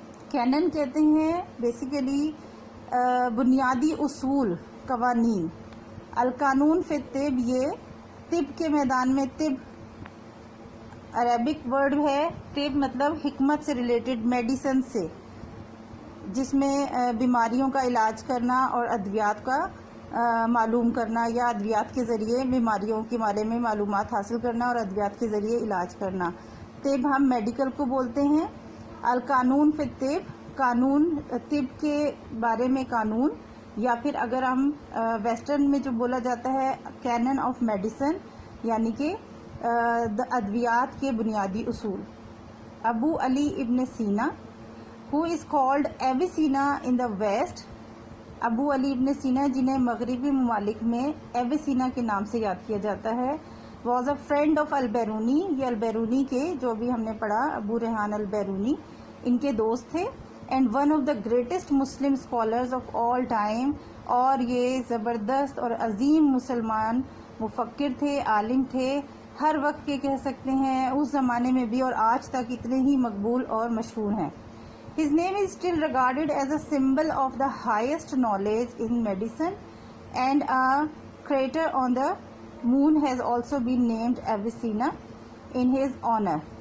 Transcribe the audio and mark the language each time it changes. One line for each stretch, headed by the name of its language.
Urdu: Canon کہتے ہیں basically بنیادی اصول، قوانین. القانون فی الطب یہ طب کے میدان میں، طب عربک ورڈ ہے، طب مطلب حکمت سے ریلیٹڈ، میڈیسن سے، جس میں بیماریوں کا علاج کرنا اور ادویات کا معلوم کرنا، یا ادویات کے ذریعے بیماریوں کے بارے میں معلومات حاصل کرنا اور ادویات کے ذریعے علاج کرنا. طب ہم میڈیکل کو بولتے ہیں. القانون فی الطب، قانون طب کے بارے میں قانون، یا پھر اگر ہم ویسٹرن میں جو بولا جاتا ہے کینن آف میڈیسن، یعنی کہ ادویات کے بنیادی اصول.
English: Abu Ali ibn Sina who is called Avicenna in the West.
Urdu: ابو علی ابن سینا جنہیں مغربی ممالک میں ایویسینا کے نام سے یاد کیا جاتا ہے،
English: was a friend of
Urdu: Albiruni. یہ البیرونی کے جو بھی ہم نے پڑھا ابو ریحان البیرونی، ان کے دوست تھے.
English: and one of the greatest Muslim scholars of all time.
Urdu: اور یہ زبردست اور عظیم مسلمان مفکر تھے، عالم تھے، ہر وقت کے کہہ سکتے ہیں، اس زمانے میں بھی اور آج تک اتنے ہی مقبول اور مشہور ہیں.
English: His name is still regarded as a symbol of the highest knowledge in medicine, and a crater on the moon has also been named Avicenna in his honor.